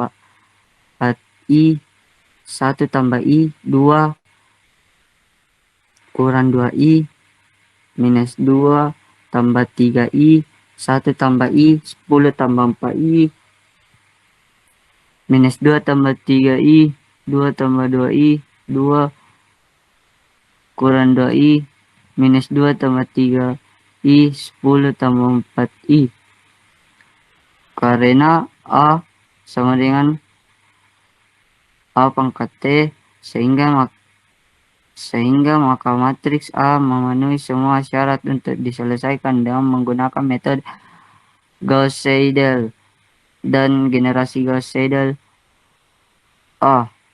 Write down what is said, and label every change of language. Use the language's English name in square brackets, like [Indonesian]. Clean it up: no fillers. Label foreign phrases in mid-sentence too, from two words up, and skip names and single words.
[Indonesian] 4i 1 tambah i 2 kurang 2i minus 2 tambah 3i 1 tambah i 10 tambah 4i minus 2 tambah 3i 2 tambah 2i 2 kurang 2i minus 2 tambah 3i 10 tambah 4i karena A sama dengan A pangkat T sehingga maka matriks A memenuhi semua syarat untuk diselesaikan dengan menggunakan metode Gauss-Seidel dan generasi Gauss-Seidel A.